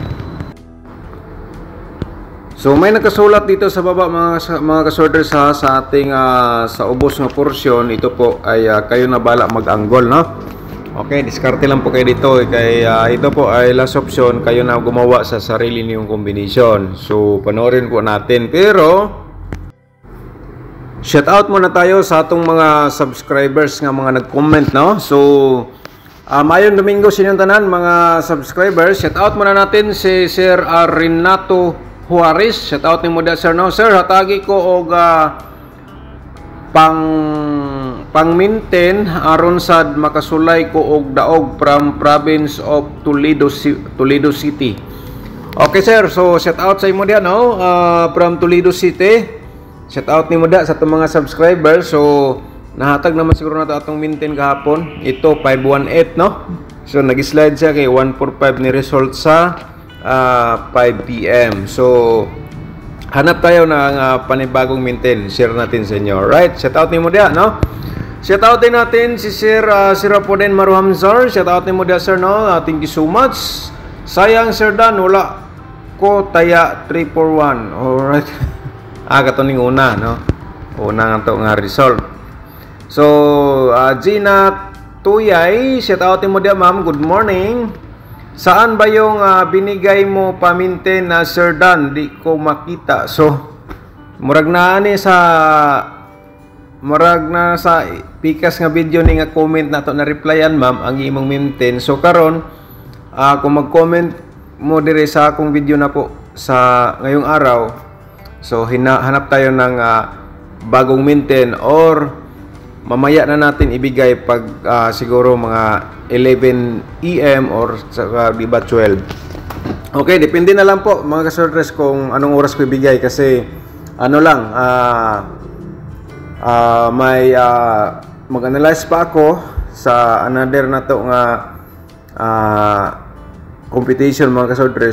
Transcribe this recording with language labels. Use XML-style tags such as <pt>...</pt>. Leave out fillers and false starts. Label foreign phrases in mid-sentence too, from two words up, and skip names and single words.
<tl>So may nakasulat dito sa baba mga kasorders ha, sa ating sa ubos na porsyon. Ito po ay kayo na bala mag-angle, no? Okay, diskarte lang po kayo dito. Kaya ito po ay last option, kayo na gumawa sa sarili niyong combination. So, panoorin po natin. Pero,</tl> <en>shout out</en> <tl>muna tayo sa atong mga subscribers nga mga nag-comment, no?</tl> <ceb>So, mayong Domingo sa inyong tanan, mga subscribers.</ceb> <en>Shout out</en> <tl>muna natin si Sir Renato Juarez.</tl> <en>Shout out</en> <ceb>ni mo da, sir, no? Sir, hatagi ko og pangminten aron sad makasulay ko og daog</ceb> <en>from province of</en> <ceb>Toledo City. Okay sir, so shout out sa imo diha, no?</ceb> <en>From Toledo City. Shout out</en> <ceb>nimo da sa atong mga subscribers. So nahatag naman siguro nato atong minten kahapon.</ceb> <tl>Ito 518, no?</tl> <ceb>So nag-slide siya kay 145 ni result sa 5 PM.</ceb> <tl>So hanap tayo ng panibagong minten. Share natin sa inyo.</tl> <ceb>Alright,</ceb> <en>shout out</en> <ceb>nimo diha, no?</ceb> <en>Shout out</en> <tl>din natin si Sir Sirapoden Maruhamzar.</tl> <en>Shout out</en> <ceb>nimo diha, sir, no?</ceb> <en>Thank you so much.</en> <ceb>Sayang, Sir Dan, wala ko taya 341. Alright. Katuning una, no? Una nga to nga result. So, Gina Tuyay,</ceb> <en>shout out</en> <ceb>nimo diha, ma'am.</ceb> <en>Good morning.</en> <tl>Saan ba yung binigay mo paminten na Sir Dan? Di ko makita.</tl> <ceb>So, murag na sa pikas nga video ni nga comment na to na replyan, ma'am, ang imong minten. So, karon kung mag-comment mo dire sa akong video na po</ceb> <tl>sa ngayong araw, so hanap tayo ng bagong minten or mamaya na natin ibigay pag siguro mga 11 AM or diba 12. Okay, depende na lang po mga kasordres kung anong oras ko ibigay kasi ano lang may mag-analyze pa ako sa another na to nga competition mga kasodre.</tl>